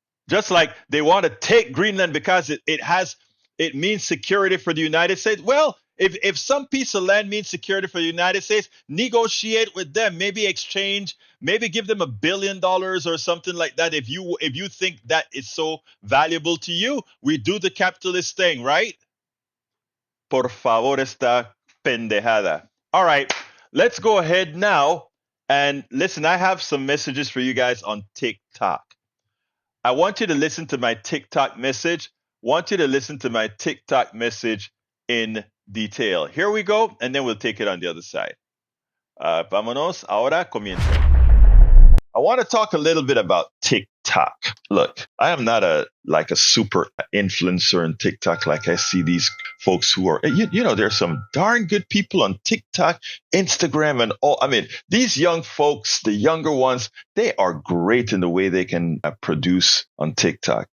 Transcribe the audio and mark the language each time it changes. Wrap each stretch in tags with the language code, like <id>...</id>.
<en>Just like they want to take Greenland because it means security for the United States. Well, If some piece of land means security for the United States, negotiate with them. Maybe exchange. Maybe give them $1 billion or something like that. If you think that is so valuable to you, we do the capitalist thing, right?</en> <es>Por favor, esta pendejada.</es> <en>All right, let's go ahead now and listen. I have some messages for you guys on TikTok. I want you to listen to my TikTok message. Want you to listen to my TikTok message in detail. Here we go, and then we'll take it on the other side.</en> <es>Vámonos, ahora comienza.</es> <en>I want to talk a little bit about TikTok. Look, I am not a super influencer on TikTok like I see these folks who are, there's some darn good people on TikTok, Instagram, and all. I mean, these young folks, the younger ones, they are great in the way they can produce on TikTok.</en>